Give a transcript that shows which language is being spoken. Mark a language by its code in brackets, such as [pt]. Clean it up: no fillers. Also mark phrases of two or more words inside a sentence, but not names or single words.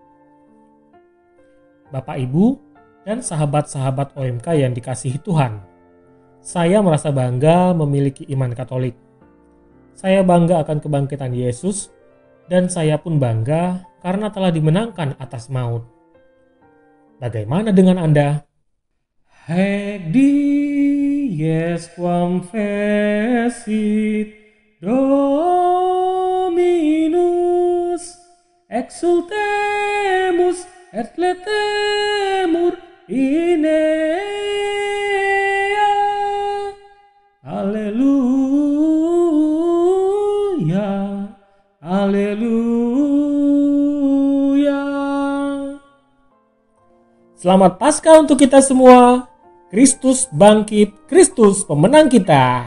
[id] Bapak, Ibu, dan sahabat-sahabat OMK yang dikasihi Tuhan, saya merasa bangga memiliki iman Katolik. Saya bangga akan kebangkitan Yesus, dan saya pun bangga karena telah dimenangkan atas maut. Bagaimana dengan Anda? [la] Haec dies quam fecit Dominus, exultemus et letemur in ea. [id] Haleluya, haleluya. Selamat Paskah untuk kita semua. Kristus bangkit, Kristus pemenang kita.